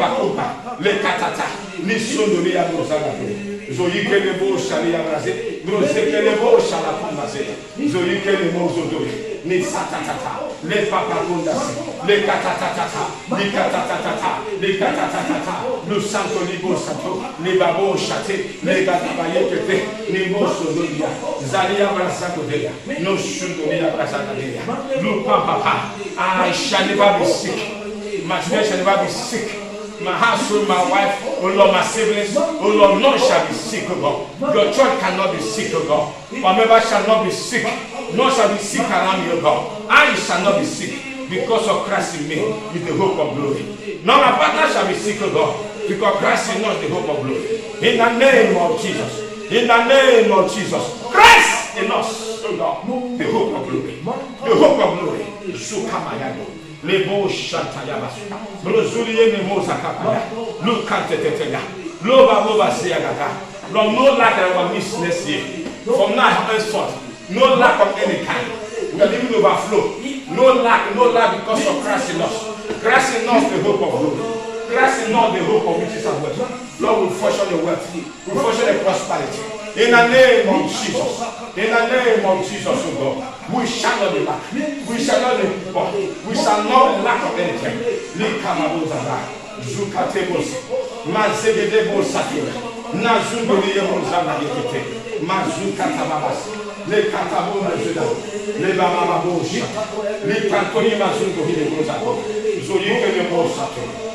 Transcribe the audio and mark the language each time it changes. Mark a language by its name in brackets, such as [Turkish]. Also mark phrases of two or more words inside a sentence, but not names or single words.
[English] pakupa, le katata, ni sondolia mozagabo, zoyike le bo shalia braze, brozeke le bo shala kumase, zoyike le mozodo, ni satatata, le papa kundasi, le katatata, le katatata, le katatata, le santo libo santo, le babo shate, le gatabayekete, le moso dolia, zalia brasakodeya, no shundolia brasakodeya, no papa, I shall never be sick, my children shall never be sick. My household, my wife, oh Lord, my siblings, oh Lord, none shall be sick, oh God. Your church cannot be sick, oh God. My member shall not be sick. None shall be sick around you, oh God. I shall not be sick because of Christ in me is the hope of glory. None of my partner shall be sick, oh God, because Christ in us is the hope of glory. In the name of Jesus. In the name of Jesus. Christ in us, oh God, the hope of glory. The hope of glory. Sukamayago. Lebo Shantayabas, Brozulie Mimosa Kapaya, Look Cantetelia, Loba Boba Siagata, Lord, no lack of our miss next year. From now henceforth, no lack of any kind. We are living overflow. No lack because of Christ in us. Christ in us, the hope of glory. Christ in us, the hope of riches and wealth. Lord, will function the wealth, will function the prosperity. In the name of Jesus, in the name of Jesus, oh God, we shall not be lack. We shall not be poor. We shall not lack of anything. Likamabozada, Zukatebos, Mazegedebosakira, Nazundoliyemozana Yekete, Mazukatababas, Le Katabomazeda, Le Bamabosha, Le Cantoni Mazundo Hidebozako, Zoyikemosato.